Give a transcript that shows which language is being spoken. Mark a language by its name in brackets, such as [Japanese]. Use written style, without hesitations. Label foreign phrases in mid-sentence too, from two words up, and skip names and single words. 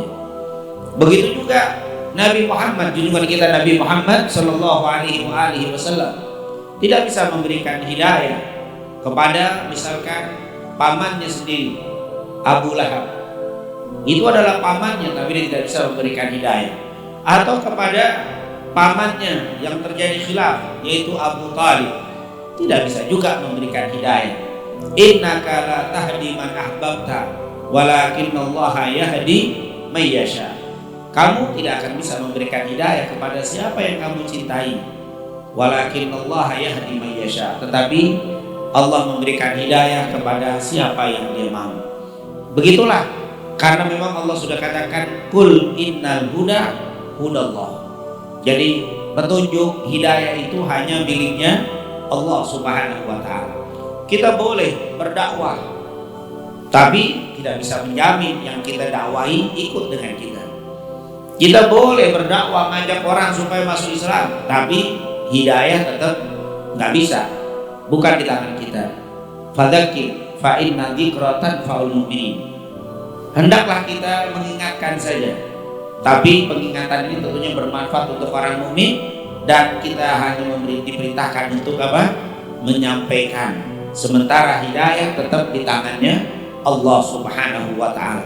[Indonesian] Begitu juga Nabi Muhammad, junjungan kita Nabi Muhammad [Arabic] صلى الله عليه وسلم [Indonesian] tidak bisa memberikan hidayah kepada misalkan pamannya sendiri, Abu Lahab. Itu adalah pamannya, tapi dia tidak bisa memberikan hidayah. Atau kepada pamannya yang terjadi khilaf, yaitu Abu Talib, tidak bisa juga memberikan hidayah. [Arabic] إنك لا تهدي من أحببت ولكن الله يهدي من يشاء. [Indonesian] Kamu tidak akan bisa memberikan hidayah kepada siapa yang kamu cintai, [Arabic] ولكن الله يهدي من يشاء, [Indonesian] tetapi Allah memberikan hidayah kepada siapa yang Dia mau. Begitulah, karena memang Allah sudah katakan [Arabic] قل إن الهدى هدى الله. [Indonesian] Jadi petunjuk hidayah itu hanya miliknya Allah [Arabic] سبحانه وتعالى. [Indonesian] Kita boleh berdakwah, tapi tidak bisa menjamin yang kita dakwahi ikut dengan kita. Kita boleh berdakwah ngajak orang supaya masuk Islam, tapi hidayah tetap nggak bisa, bukan di tangan kita. [Arabic] فذكر فإن الذكرى تنفع المؤمنين. [Indonesian] Hendaklah kita mengingatkan saja, tapi pengingatan ini tentunya bermanfaat untuk orang mukmin, dan kita hanya diperintahkan untuk apa? Menyampaikan. Sementara hidayah tetap di tangannya Allah [Arabic] سبحانه وتعالى.